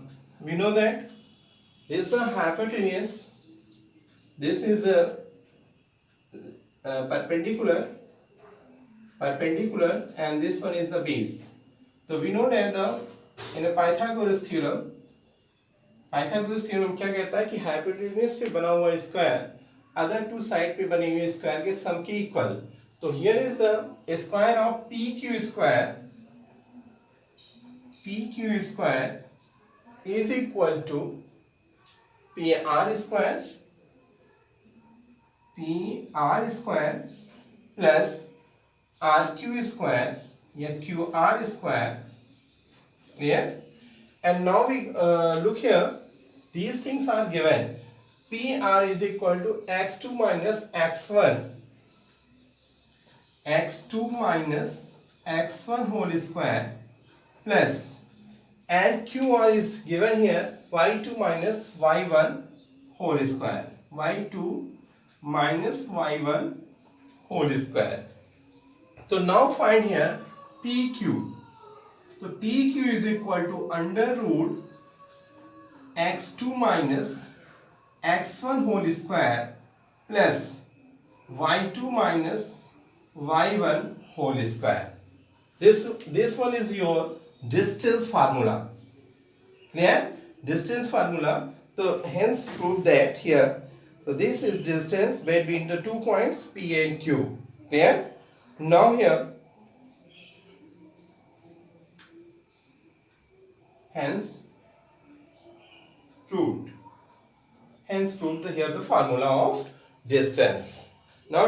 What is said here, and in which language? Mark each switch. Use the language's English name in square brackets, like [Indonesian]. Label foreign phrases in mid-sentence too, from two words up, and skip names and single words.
[English] We know that this is the hypotenuse, this is a perpendicular, and this one is the base. So we know that in a Pythagoras theorem [Hindi] क्या कहता है कि हाइपोटेन्यूज पे बना हुआ स्क्वायर [English] other two side [Hindi] पे बने हुए स्क्वायर के सम के इक्वल. [English] तो here is the square of PQ square is equal to PR square plus RQ square या QR square. Clear? And now we look here. These things are given. PR is equal to x2 minus x1. x2 minus x1 whole square plus and QR is given here y2 minus y1 whole square. y2 minus y1 whole square. So now find here PQ. So PQ is equal to under root x2 minus x1 whole square plus y2 minus y1 whole square. This one is your distance formula. Clear? Distance formula. So hence prove that here. So this is distance between the 2 points P and Q. Clear? Now here hence proved here the formula of distance.